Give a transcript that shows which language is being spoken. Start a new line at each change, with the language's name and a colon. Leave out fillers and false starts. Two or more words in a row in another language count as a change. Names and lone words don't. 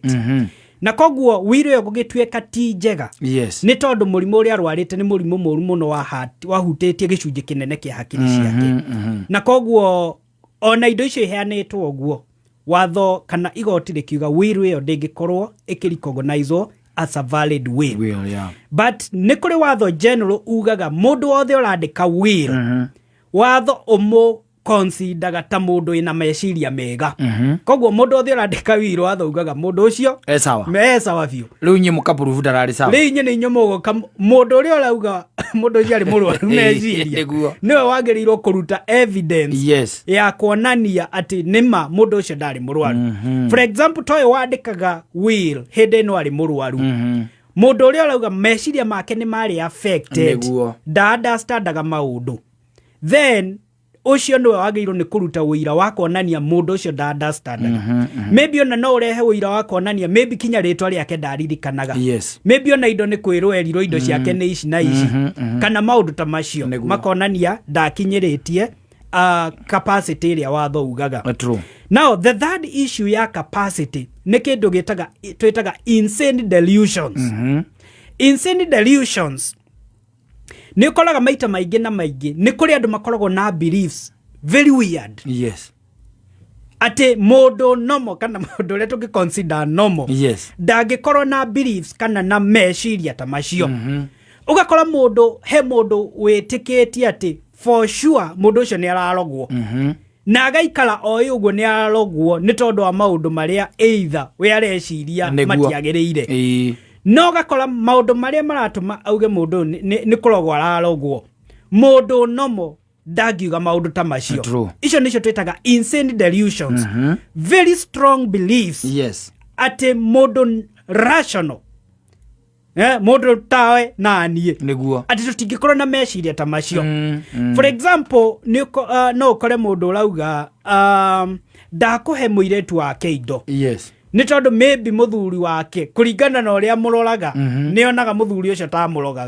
Kikuyu: Na koguo will ĩyo gũgĩtuĩka ti njega.
English: Yes.
Kikuyu: Nĩ tondũ mũrimũ ũrĩa arwarĩte nĩ mũrimũ mũru mũno wahutĩtie gĩcunjĩ kĩnene kĩa hakiri ciake. Na koguo ona indo icio iheanĩtwo ũguo watho kana igoti rĩkiuga will ĩyo ndĩngĩkorwo ĩkĩrecognizwo
English: as a valid will.
Kikuyu: But nĩ kũrĩ watho general ugaga mũndũ wothe ũrandĩka will watho consider ta mũndũ ina meciria mega. Koguo mũndũ wothe ũrandĩka will watho ugaga mũndũ ũcio sawa biũ. Rĩu nyĩ mũkaprove ndararĩ sawa. Rĩu nyĩ nĩ inyuĩ mũgoka mũndũ ũrĩa ũrauga mũndũ ũcio arĩ mũrwaru meciria nĩwe wagĩrĩirwo kũruta evidence ya kuonania atĩ nĩma mũndũ ũcio ndarĩ mũrwaru. For example toy wandĩkaga will hĩndĩ ĩno arĩ mũrwaru. Mũndũ ũrĩa ũrauga meciria make nĩ marĩ affected understandaga maũndũ, then ucio nĩwe wagĩrĩirwo nĩ kũruta ũira wa kuonania mũndũ ũcio understandaga. Maybe ona no ũrehe ũira wa kuonania maybe kinya rĩtwa rĩake ndaririkanaga. Maybe ona indo nĩ kwĩrwo erirwo indo ciake nĩ ici na ici kana maũndũ ta macio makonania ndakinyĩrĩtie capacity ĩrĩa watho ugaga.
English: Now the third issue
Kikuyu: ya capacity nĩ kĩndũ twĩtaga
English: insane delusions. Insane delusions
Kikuyu: nĩ ũkoraga maita maingĩ na maingĩ nĩ kũrĩ andũ makoragwo na
English: beliefs very weird. Yes.
Kikuyu: Ati mũndũ normal kana mũndũ ũrĩa tũngĩconsider normal ndangĩkorwo na beliefs kana na meciria ta macio. Ugakora mũndũ he mũndũ wĩtĩkĩtie atĩ
English: for sure
Kikuyu: mũndũ ũcio nĩ ararogwo. Na agaikara o ũguo nĩ ararogwo nĩ tondũ wa maũndũ marĩa either we areciria matiagĩrĩire. No gakora maũndũ marĩa maratũma auge mũndũ nĩ kũrogwo ararogwo. Mũndũ nomo ndagiuga maundu ta macio. Icio nicio twitaga
English: insane delusions. Very strong beliefs. Yes.
Kikuyu: Ate mundu rational. Mundu tawe na nie. Niguo. Ati tutingikorwo na meciria ta macio.
English: For example,
Kikuyu: no ukore mundu urauga ndakuhe muiretu wake indo.
English: Yes.
Kikuyu: Ni tondu maybe muthuri wake kuringana na uria muroraga nionaga muthuri ucio ta murogaga.